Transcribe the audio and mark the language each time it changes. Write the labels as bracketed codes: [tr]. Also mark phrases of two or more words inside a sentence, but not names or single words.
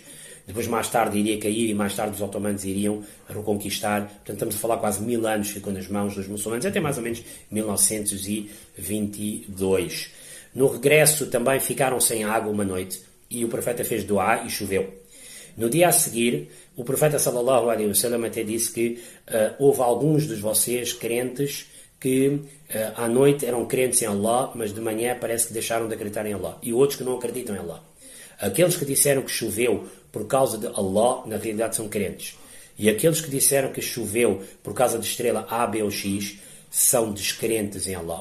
[pt] Depois, mais tarde, iria cair, e mais tarde os otomanos iriam reconquistar. Portanto, estamos a falar quase 1000 anos ficou nas mãos dos muçulmanos, até mais ou menos 1922. No regresso também ficaram sem água uma noite, e o profeta fez duá e choveu. No dia a seguir, o profeta [ar] صلى الله عليه وسلم [pt] até disse que houve alguns de vocês crentes que à noite eram crentes em Allah, mas de manhã parece que deixaram de acreditar em Allah. E outros que não acreditam em Allah. Aqueles que disseram que choveu por causa de Allah, na realidade são crentes. E aqueles que disseram que choveu por causa de estrela A, B ou X, são descrentes em Allah.